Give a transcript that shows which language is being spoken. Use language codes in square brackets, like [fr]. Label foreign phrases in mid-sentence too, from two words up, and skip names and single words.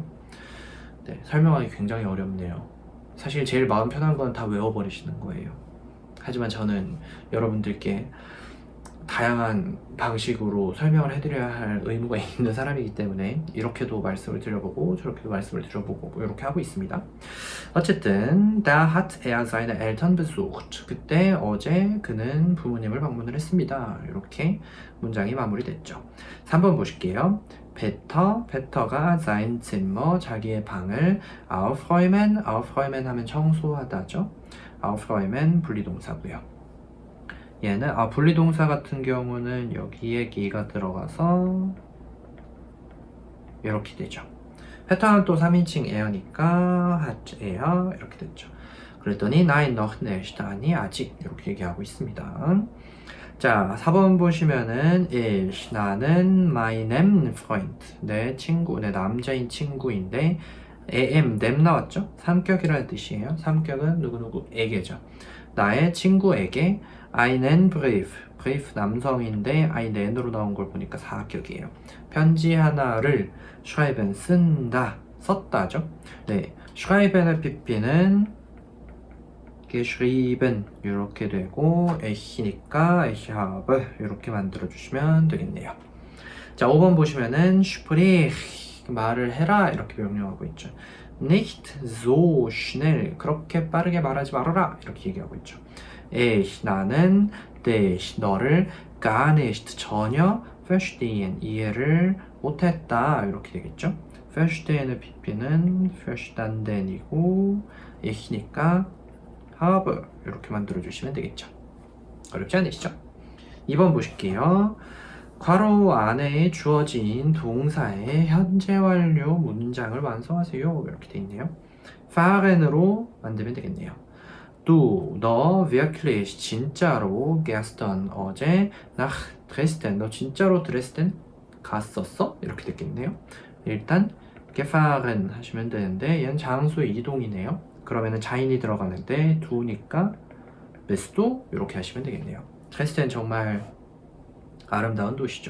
[ko] 네, 설명하기 굉장히 어렵네요. 사실 제일 마음 편한 건 다 외워버리시는 거예요. 하지만 저는 여러분들께 다양한 방식으로 설명을 해드려야 할 의무가 있는 사람이기 때문에 이렇게도 말씀을 드려보고 저렇게도 말씀을 드려보고 이렇게 하고 있습니다. [de] 어쨌든 da hat er seine Eltern besucht, [ko] 그때 어제 그는 부모님을 방문을 했습니다. 이렇게 문장이 마무리됐죠. 3번 보실게요. 베터가 [de] sein Zimmer, [ko] 자기의 방을 aufräumen 하면 청소하다죠. aufräumen 분리동사고요. 얘는 분리동사 같은 경우는 여기에 기가 들어가서 이렇게 되죠. 패턴은 또 3인칭 e어니까 [de] hat er [ko] 이렇게 됐죠. [de] 그랬더니 nein noch nicht, [ko] 아니 아직 이렇게 얘기하고 있습니다. 자, 4번 보시면은 ich, 나는 [de] meinem Freund, [ko] 내 친구, 내 남자인 친구인데 nem 나왔죠? 삼격이라는 뜻이에요. 삼격은 누구누구에게죠. 나의 친구에게 [de] einen Brief [ko] 남성인데 einen으로 나온 걸 보니까 사격이에요. 편지 하나를 schreiben, 쓴다 썼다죠. 네, schreiben의 pp는 geschrieben 이렇게 되고 ich니까 [de] ich habe [ko] 이렇게 만들어 주시면 되겠네요. 자, 5번 보시면은 sprich 말을 해라 이렇게 명령하고 있죠. [de] nicht so schnell [ko] 그렇게 빠르게 말하지 말아라 이렇게 얘기하고 있죠. ich 나는 dich 너를 [de] gar nicht [ko] 전혀 verstehen 이해를 못했다 이렇게 되겠죠. verstehen의 pp는 verstanden이고 ich니까 have 이렇게 만들어 주시면 되겠죠. 어렵지 않으시죠? 2번 보실게요. 괄호 안에 주어진 동사의 현재 완료 문장을 완성하세요. 이렇게 돼 있네요. fahren으로 만들면 되겠네요. 너 wirklich 진짜로 gestern 어제 [de] nach Dresden [ko] 너 진짜로 드레스덴 갔었어? 이렇게 됐겠네요. 일단 gefahren 하시면 되는데 얘는 장소의 이동이네요. 그러면은 자인이 들어가는데 두니까 베스도 이렇게 하시면 되겠네요. 드레스덴 정말 아름다운 도시죠.